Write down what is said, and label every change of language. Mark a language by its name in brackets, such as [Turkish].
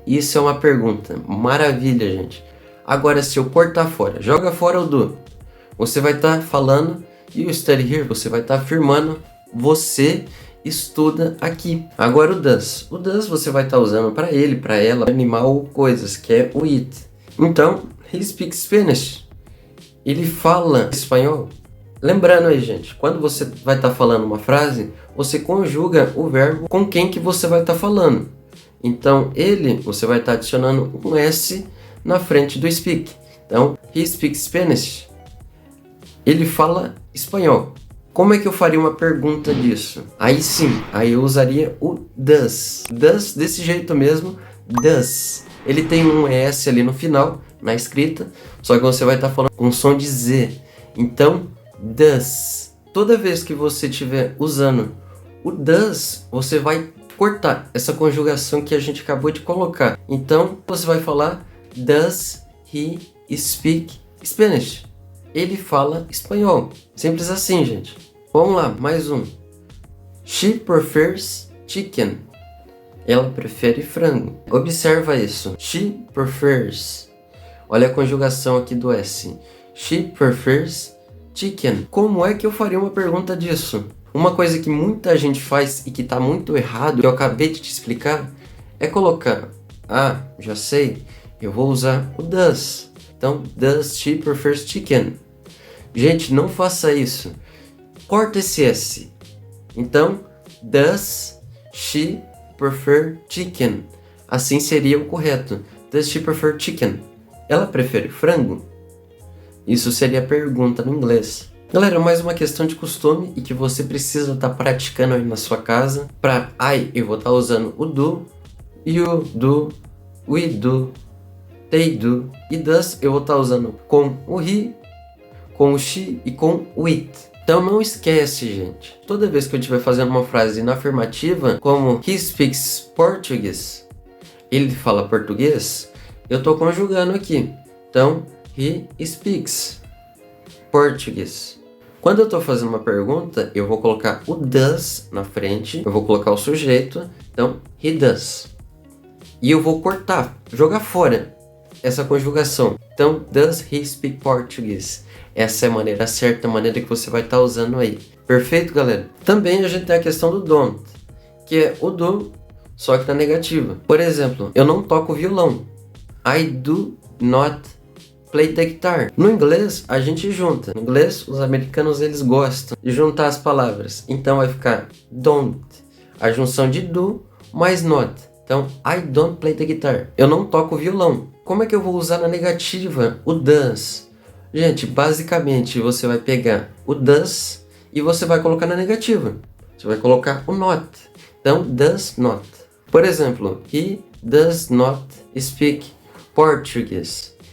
[Portuguese] Isso é uma pergunta. Maravilha, gente. Agora, se eu cortar fora, joga fora o do. Você vai estar falando [English] you study here? [Portuguese] Você vai estar afirmando você estuda aqui. Agora o does. O does você vai estar usando para ele, para ela, animal ou coisas, que é o it. [English] Então, he speaks Spanish. [Portuguese] Ele fala espanhol. Lembrando aí, gente, quando você vai estar falando uma frase, você conjuga o verbo com quem que você vai estar falando. Então, ele, você vai estar adicionando um S na frente do speak. [English] Então, he speaks Spanish. [Portuguese] Ele fala espanhol. Como é que eu faria uma pergunta disso? Aí sim, aí eu usaria o does. Does desse jeito mesmo, does. Ele tem um S ali no final, na escrita, só que você vai estar falando com som de Z. Então, does toda vez que você estiver usando o does, você vai cortar essa conjugação que a gente acabou de colocar. Então, você vai falar [English] does he speak Spanish? [Portuguese] Ele fala espanhol. Simples assim, gente. Vamos lá, mais um. [English] She prefers chicken. [Portuguese] Ela prefere frango. Observa isso. [English] She prefers. [Portuguese] Olha a conjugação aqui do S. [English] She prefers chicken. [Portuguese] Como é que eu faria uma pergunta disso? Uma coisa que muita gente faz e que está muito errado, que eu acabei de te explicar, é colocar, já sei, eu vou usar o does. Então, [English] does she prefers chicken? [Portuguese] Gente, não faça isso. Corta esse S. Então, [English] does she prefer chicken? [Portuguese] Assim seria o correto. [English] Does she prefer chicken? [Portuguese] Ela prefere frango? Isso seria a pergunta no inglês. Galera, mais uma questão de costume e que você precisa estar praticando aí na sua casa. Para I, eu vou estar usando o do, you do, we do, they do. E does, eu vou estar usando com o he, com o she e com o it. Então não esquece, gente. Toda vez que eu estiver fazendo uma frase na afirmativa, como [English] he speaks Portuguese, [Portuguese] ele fala português, eu estou conjugando aqui. [English] Então, he speaks Portuguese. [Portuguese] Quando eu estou fazendo uma pergunta, eu vou colocar o does na frente, eu vou colocar o sujeito, então he does. E eu vou cortar, jogar fora essa conjugação. [English] Então, does he speak Portuguese? [Portuguese] Essa é a maneira certa, a maneira que você vai estar usando aí. Perfeito, galera? Também a gente tem a questão do don't, que é o do, só que na negativa. Por exemplo, eu não toco violão. [English] I do not play the guitar. [Portuguese] No inglês, a gente junta. No inglês, os americanos, eles gostam de juntar as palavras. Então, vai ficar don't. A junção de do mais not. [English] Então, I don't play the guitar. [Portuguese] Eu não toco violão. Como é que eu vou usar na negativa o does? Gente, basicamente, você vai pegar o does e você vai colocar na negativa. Você vai colocar o not. Então, does not. [English] Por exemplo, he does not speak Portuguese.